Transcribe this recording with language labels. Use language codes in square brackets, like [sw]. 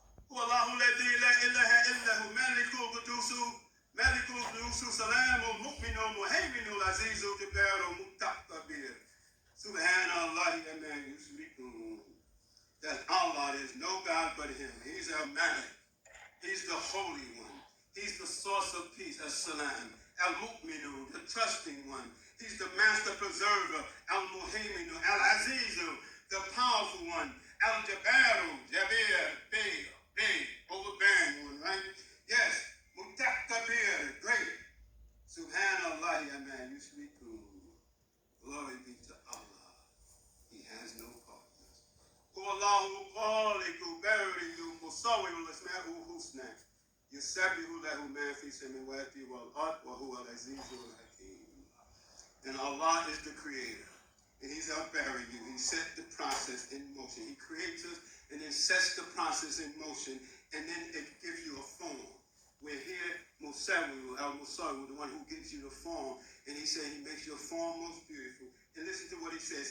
[ar] الله الذي لا إله إلا هو ملك القدوس ملك القدوس سلام المؤمن المهيمن العزيز الجبار المتكبر سبحان الله عما يشركون. [en] That Allah, there's no God but Him. He's El-Amin. He's the Holy One. He's the source of peace, As-Salam. Al-Mu'minu, the trusting one. He's the master preserver, Al-Muhaiminu, Al-Azizu, the powerful one, Al-Jabaru, Jabir, big, overbearing one, right? [ar] Yes, Mutakabir, great. Subhanallah, Aman, Yushrikun. [en] Glory be to Allah. He has no partners. [ar] Allahu Khaliqu, Baridu, Musawwiru, Asma'u Husna. يسبح له ما في السماوات والأرض وهو العزيز الحكيم. [en] And Allah is the creator. And He's El-Bari. He set the process in motion. He creates us and then sets the process in motion. And then it gives you a form. We're here, Musawwiru, Al-Musawwiru, the one who gives you the form. And He said He makes your form most beautiful. And listen to what He says.